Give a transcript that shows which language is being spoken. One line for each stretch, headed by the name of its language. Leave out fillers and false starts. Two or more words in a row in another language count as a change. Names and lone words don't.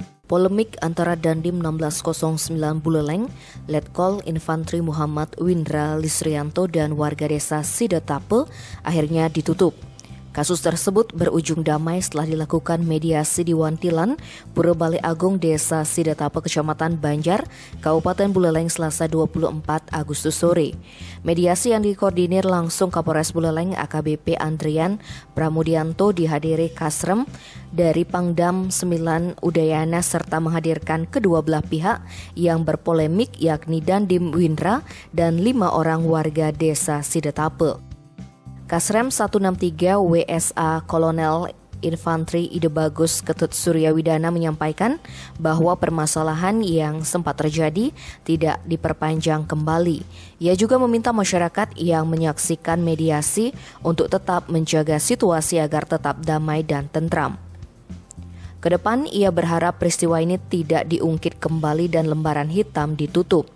Indonesian: Polemik antara Dandim 1609 Buleleng, Letkol Infantri Muhammad Windra Lisrianto dan warga desa Sidetape akhirnya ditutup. Kasus tersebut berujung damai setelah dilakukan mediasi di Wantilan, Pura Balai Agung Desa Sidetape, Kecamatan Banjar, Kabupaten Buleleng, Selasa 24 Agustus sore. Mediasi yang dikoordinir langsung Kapolres Buleleng AKBP Andrian Pramudianto dihadiri Kasrem dari Pangdam 9 Udayana serta menghadirkan kedua belah pihak yang berpolemik yakni Dandim Windra dan 5 orang warga desa Sidetape. Kasrem 163 WSA Kolonel Infantri Ide Bagus Ketut Suryawidana menyampaikan bahwa permasalahan yang sempat terjadi tidak diperpanjang kembali. Ia juga meminta masyarakat yang menyaksikan mediasi untuk tetap menjaga situasi agar tetap damai dan tentram. Kedepan ia berharap peristiwa ini tidak diungkit kembali dan lembaran hitam ditutup.